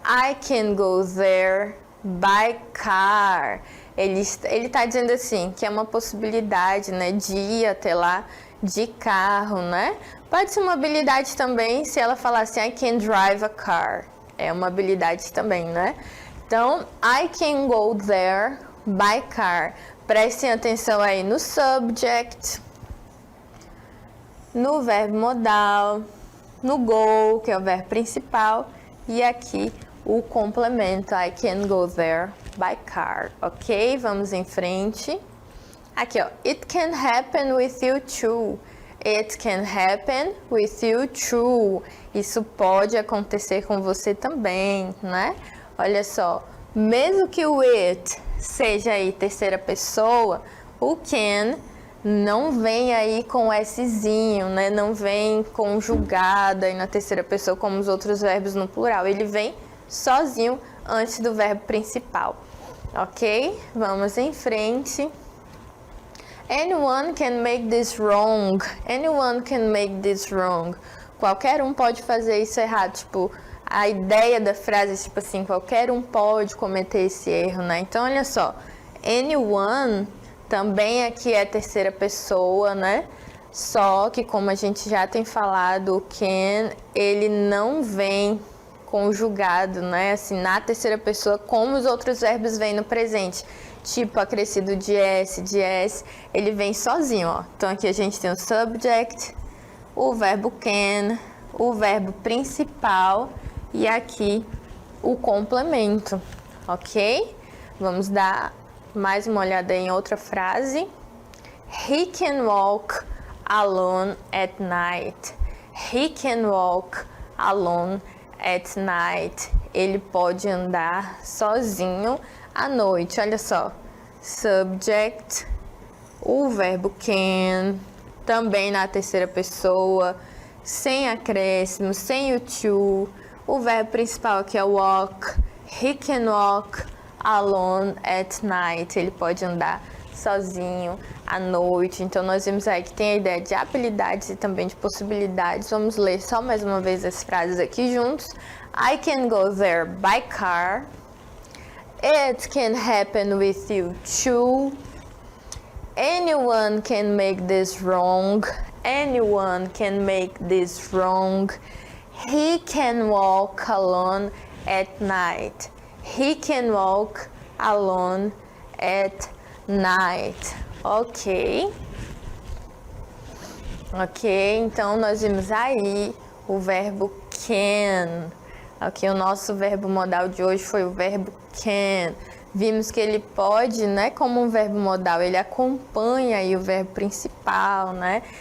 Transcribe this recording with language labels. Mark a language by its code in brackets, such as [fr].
[en] I can go there by car. [pt] Ele tá dizendo assim, que é uma possibilidade, né, de ir até lá de carro, né? Pode ser uma habilidade também se ela falar assim, [en] I can drive a car. [pt] É uma habilidade também, né? [en] Então, I can go there by car. [pt] Prestem atenção aí no subject, no verbo modal, no go, que é o verbo principal, e aqui o complemento, [en] I can go there by car, [pt] ok? Vamos em frente. Aqui, ó, [en] it can happen with you too. It can happen with you too. [pt] Isso pode acontecer com você também, né? Olha só, mesmo que o it seja aí terceira pessoa, o can não vem aí com Szinho, né? Não vem conjugado aí na terceira pessoa como os outros verbos no plural. Ele vem sozinho antes do verbo principal, ok? Vamos em frente. [en] Anyone can make this wrong. Anyone can make this wrong. [pt] Qualquer um pode fazer isso errado. Tipo, a ideia da frase é tipo assim, qualquer um pode cometer esse erro, né? Então, olha só. Anyone também aqui é terceira pessoa, né? Só que, como a gente já tem falado, o can, ele não vem conjugado, né? Assim, na terceira pessoa, como os outros verbos vêm no presente. Tipo, acrescido de S, ele vem sozinho, ó. Então, aqui a gente tem o subject, o verbo can, o verbo principal e aqui o complemento, ok? Vamos dar mais uma olhada em outra frase. [en] He can walk alone at night. He can walk alone at night. [pt] Ele pode andar sozinho à noite. Olha só. Subject, o verbo can, também na terceira pessoa, sem acréscimo, sem o to. O verbo principal aqui é walk. [en] He can walk alone at night. [pt] Ele pode andar sozinho à noite. Então, nós vimos aí que tem a ideia de habilidades e também de possibilidades. Vamos ler só mais uma vez as frases aqui juntos. [en] I can go there by car. It can happen with you too. Anyone can make this wrong. Anyone can make this wrong. He can walk alone at night. He can walk alone at night. Ok. [pt] Ok, então nós vimos aí o verbo can. Ok, o nosso verbo modal de hoje foi o verbo can. Vimos que ele pode, né, como um verbo modal, ele acompanha aí o verbo principal, né?